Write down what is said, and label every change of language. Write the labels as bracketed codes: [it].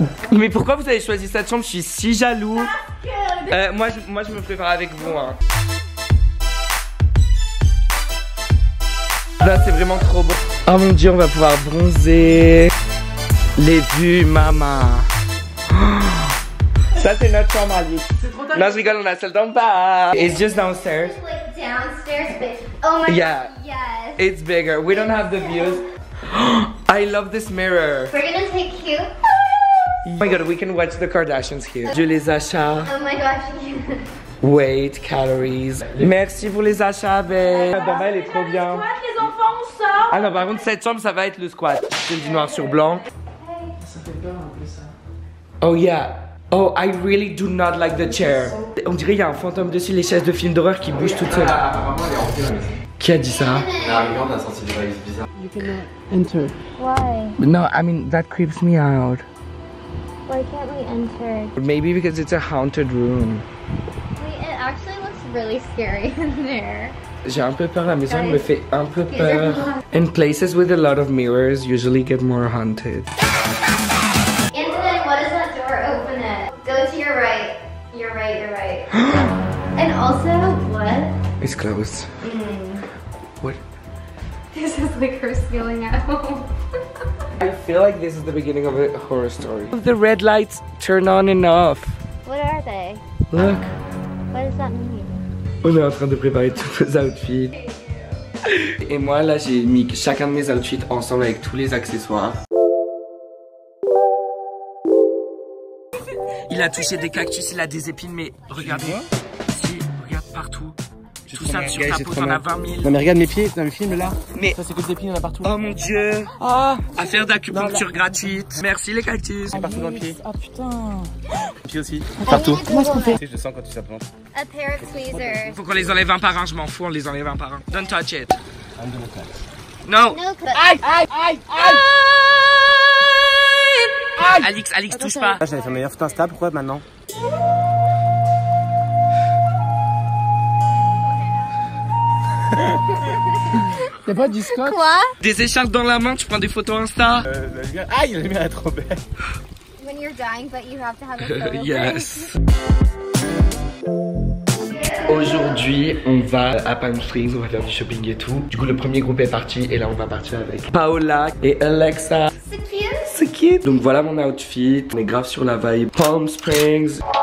[fr] Mais pourquoi vous avez choisi cette chambre? Je suis si jaloux. Moi, je me prépare avec vous. Hein. Là, c'est vraiment trop beau. Oh mon dieu, on va pouvoir bronzer. Les vues, maman. Ça, c'est notre chambre à lui. Non, je rigole, on a celle d'en bas. [en] It's just downstairs. Like downstairs, but oh my Yeah. god, yes. It's bigger. We don't have the views. I love this mirror. We're gonna take you. Oh my god, we can watch the Kardashians here. [fr] Je les achats. [en] Oh my gosh. Weight, calories. [fr] Merci pour les achats, babe. La bamba, elle est trop bien. Les enfants, on sort. Ah non, par contre, cette chambre, ça va être le squat. C'est du noir sur blanc. Ça fait peur un peu ça. [en] Oh yeah. Oh, I really do not like the chair. [fr] On dirait qu'il y a un fantôme dessus, les chaises de films d'horreur qui bougent toutes seules. Qui a dit ça? On a senti des vibes bizarres. [en] You cannot enter. Why? No, I mean, that creeps me out. Why can't we enter? Maybe because it's a haunted room. Wait, it actually looks really scary in there. [fr] J'ai un peu peur, la maison me fait un peu peur. [en] And places with a lot of mirrors usually get more haunted. Antonin, what is that door? Open it. Go to your right. You're right, you're right. And also, what? It's closed. What? This is like her stealing at home. I feel like this is the beginning of a horror story. The red lights turn on and off. What are they? Look. What does that mean? [fr] On est en train de préparer tous nos outfits. Et moi là j'ai mis chacun de mes outfits ensemble avec tous les accessoires. Il a touché des cactus, il a des épines, mais regardez. Si, regarde partout. Tout ça sur ta peau, t'en as 20 000. Non mais regarde mes pieds, dans le film là. Mais ça c'est que des épines, il y en a partout. Oh mon dieu. Ah, affaire d'acupuncture gratuite. Merci les cactus. C'est partout dans le pied. Ah putain. Le pied aussi. Partout. Comment est-ce qu'on fait? Je le sens quand tu s'apprends. [en] A pair of tweezers. [fr] Faut qu'on les enlève un par un, je m'en fous, on les enlève un par un. [en] Don't touch it. I'm gonna touch. No. No cut. [fr] Aïe, aïe, aïe, aïe. Alix, touche pas. Là j'avais fait meilleur foot Insta, pourquoi maintenant? Y'a pas du scotch? Quoi? Des écharpes dans la main, tu prends des photos Insta. Aïe, la lumière est trop belle. [en] When you're dying, but you have to have a photo. Yes. [fr] Aujourd'hui, on va à Palm Springs, on va faire du shopping et tout. Du coup, le premier groupe est parti et là, on va partir avec Paola et Alexa. C'est cute. C'est cute. Donc voilà mon outfit. On est grave sur la vibe Palm Springs.